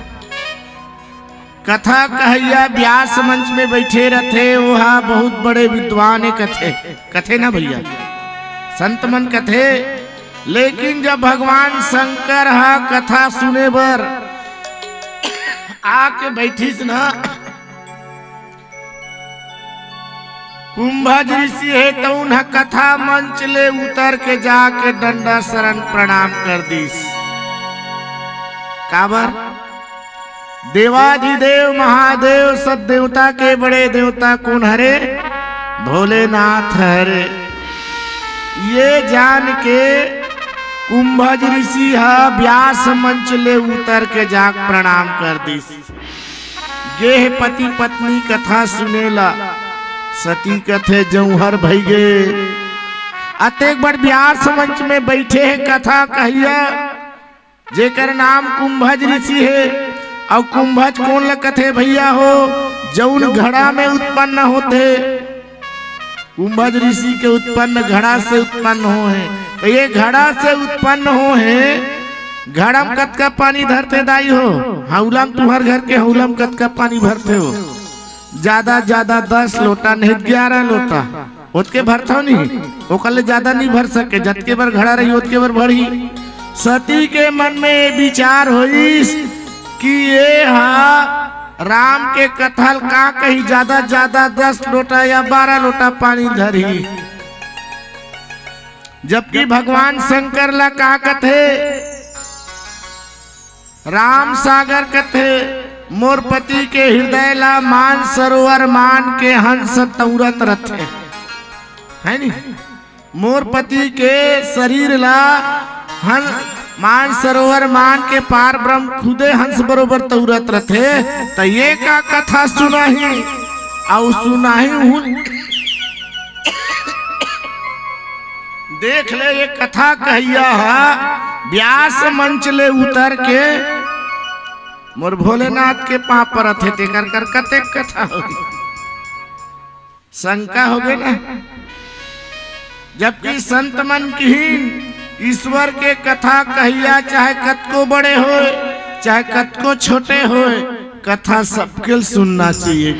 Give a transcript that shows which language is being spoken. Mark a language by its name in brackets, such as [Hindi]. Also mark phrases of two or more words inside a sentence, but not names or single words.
[Chhattisgarhi] कथा कहैया व्यास मंच में बैठे रहते वहा बहुत बड़े विद्वान कथे ना भैया संत मन कथे। लेकिन जब भगवान शंकर कथा सुने बर आके बैठीस ना कुंभज ऋषि है तो उन्हें कथा मंच ले उतर के जाके डंडा शरण प्रणाम कर दीस। काबर देवाधिदेव महादेव सब देवता के बड़े देवता कौन हरे भोलेनाथ हरे। ये जान के कुंभज ऋषि व्यास मंच ले उतर के जाक प्रणाम कर दीस। गे पति पत्नी कथा सुनेला सती कथे जौहर भई गे अतेक बड़ व्यास मंच में बैठे है कथा कहिया जेकर नाम कुंभज ऋषि है। और कुंभज कौन ल कथे भैया हो जौन घड़ा में उत्पन्न होते कुंभज ऋषि के उत्पन्न घड़ा से उत्पन्न हो है। तो ये घड़ा से उत्पन्न हो है घड़ा में कत का पानी धरते दाई हो हौला में तुम्हार घर के हौला में कत का पानी भरते हो ज्यादा 10 लोटा नहीं 11 लोटा उसके भरता नहीं ओकले ज्यादा नहीं भर सके जतके बार घड़ा रही उतके बार भरी। सती के मन में विचार हुई कि ये राम के कथल का कहीं ज्यादा ज्यादा 10 लोटा या 12 लोटा पानी धरी, जबकि भगवान शंकर ला का कथे राम सागर कथे मोर पति के हृदय ला मान सरोवर मान के हंस तौरत रथे, है नी। मोर पति के शरीर ला मान सरोवर मान के पार ब्रह्म खुदे हंस बरोबर तौरत रथे। तो ये का कथा सुनाही और सुनाही हूँ देख ले। ये कथा कहिया है व्यास मंच ले उतर के मोर भोलेनाथ के पाँव पर थे तेकर कर कते कथा होगी, शंका हो गई ना। जबकि संत मन की ईश्वर के कथा कहिया चाहे कतको बड़े हो चाहे कतको छोटे हो, कथा सबके सुनना चाहिए।